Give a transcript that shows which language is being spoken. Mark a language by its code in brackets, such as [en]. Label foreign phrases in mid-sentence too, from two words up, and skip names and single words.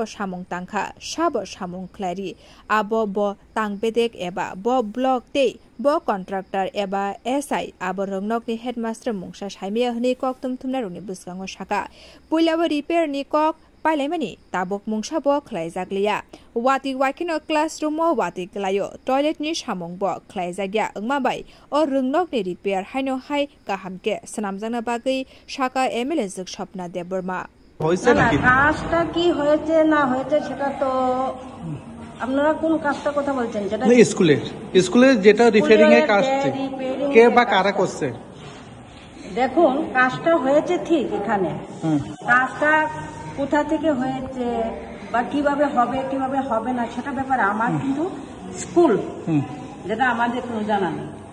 [trp] samung tangkha sabo samung khlari abo bo tangbedek eba bo block te bo contractor eba SI abo rungnok ni headmaster mungsa saimia hni kok tumtumna rungni buskango shaka puilabo repair ni kok Pailemani, tabok mungsha bo khlai jakliya wati wakino classroom mo wati klayo toilet ni samung bo khlai jagya angma bai o rungnok ni repair haino hai kahamke sanamjangna bagui shaka MLA Juk Shopna Deborma [bn] হইছে নাকি কাজটা কি হয়েছে না হয়েছে সেটা তো আপনারা কোন কাজটা কথা বলছেন যেটা না স্কুলে যেটা রিপেয়ারিং এর কাজ কে বা কারা করছে দেখুন কাজটা হয়েছে ঠিক এখানে কাজটা কোথা থেকে হয়েছে বা কিভাবে হবে না সেটা ব্যাপারে আমার কিন্তু স্কুল যেটা আমাদের কোনো জানা নেই